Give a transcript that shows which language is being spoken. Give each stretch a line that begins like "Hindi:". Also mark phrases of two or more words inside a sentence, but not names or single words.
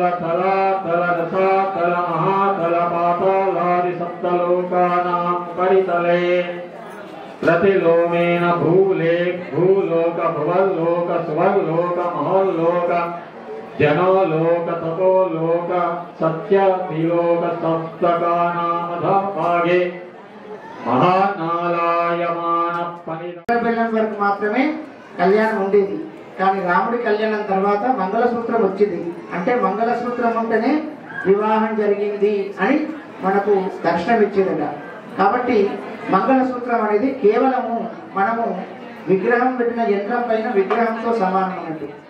Sanskrit: तलातल रसातल महातल पातालादि सप्तलोकानां परितले प्रतिलोमेन भूलोक भुवल्लोक सुवर्लोक महल्लोक जनोलोक तपोलोक सत्याधिलोक सप्तकानामधभागे महानालायमान
Telugu: బెల్లం వరకు మాత్రమే కళ్యాణం ఉండేది. కానీ రాముడి కళ్యాణం తర్వాత మంగళసూత్రం వచ్చింది. అంటే మంగళసూత్రం ఉంటేనే వివాహం జరిగింది అని మనకు దర్శనం ఇచ్చేదట. కాబట్టి మంగళసూత్రం అనేది కేవలము మనము విగ్రహం పెట్టిన యంత్రం పైన విగ్రహంతో సమానం అన్నట్టు.